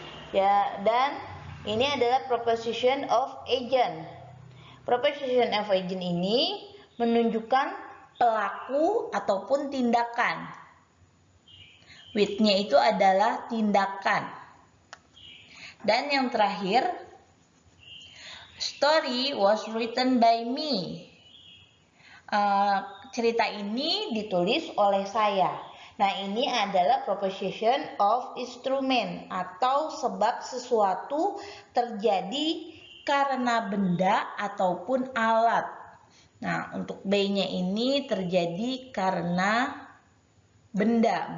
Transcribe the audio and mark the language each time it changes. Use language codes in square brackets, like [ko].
[id] Ya, dan ini adalah preposition of agent. Preposition of agent ini menunjukkan pelaku ataupun tindakan. With-nya itu adalah tindakan. Dan yang terakhir, [en] story was written by me. [id] Cerita ini ditulis oleh saya. Nah, ini adalah preposition of instrument atau sebab sesuatu terjadi karena benda ataupun alat. Nah, untuk B-nya ini terjadi karena benda.